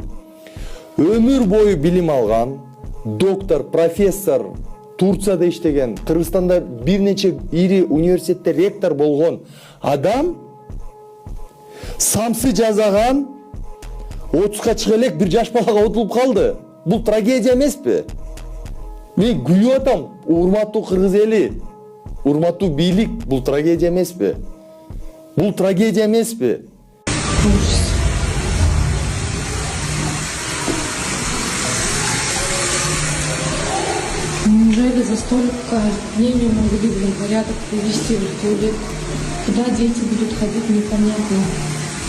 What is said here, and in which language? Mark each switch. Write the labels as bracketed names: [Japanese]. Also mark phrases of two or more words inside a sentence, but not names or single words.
[Kyrgyz] Өмүр бою билим алган, доктор, профессор, Турцияда иштеген, Кыргызстанда бир нече ири университетте ректор болгон адам самсы жазаган 30га чыга элек бир жаш балага утулуп калды. бул трагедия эмеспи? Мен күйүп атам, урматтуу кыргыз эли, урматтуу бийлик, бул трагедия эмеспи? Бул трагедия эмеспи? [Russian] Неужели за столько дней не могли в порядок привести в туалет? Куда дети будут ходить, непонятно.